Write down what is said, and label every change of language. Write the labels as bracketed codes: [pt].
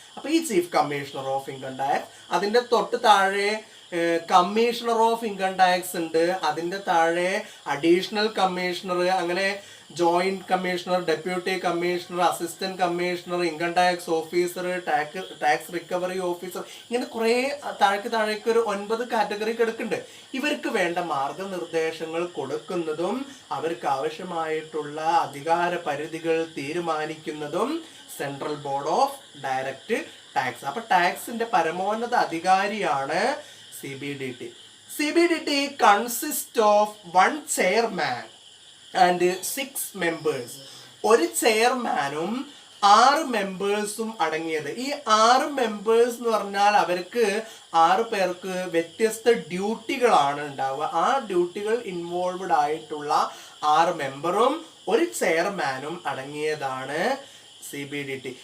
[ml] അപ്പൊ ഈ chief commissioner of income tax, അതിന്റെ തൊട്ട് താഴെ കമ്മീഷണർ ഓഫ് ഇൻകം ടാക്സ് ഉണ്ട്, അതിന്റെ താഴെ അഡീഷണൽ കമ്മീഷണർ, അങ്ങനെ joint commissioner, deputy commissioner, assistant commissioner, income tax officer, tax recovery officer, ഇങ്ങനെ കുറേ താഴേക്ക് ഒരു 9 കാറ്റഗറി കിടക്കുന്നുണ്ട്. ഇവർക്ക് വേണ്ട മാർഗനിർദ്ദേശങ്ങൾ കൊടുക്കുന്നതും അവർക്ക് ആവശ്യമായിട്ടുള്ള അധികാര പരിധികൾ തീരുമാനിക്കുന്നതും central board of direct tax. അപ്പൊ ടാക്സിന്റെ പരമോന്നത അധികാരിയാണ് CBDT. [en] CBDT consists of 1 chairman and 6 members. [ml] ഒരു ചെയർമാനും 6 മെമ്പേഴ്സും അടങ്ങിയത്. ഈ 6 മെമ്പേഴ്സ് എന്ന് പറഞ്ഞാൽ അവർക്ക് 6 പേർക്ക് വ്യത്യസ്ത ഡ്യൂട്ടികളാണ് ഉണ്ടാവുക. ആ ഡ്യൂട്ടികൾ ഇൻവോൾവ്ഡ് ആയിട്ടുള്ള 6 മെമ്പറും ഒരു ചെയർമാനും അടങ്ങിയതാണ് CBDT.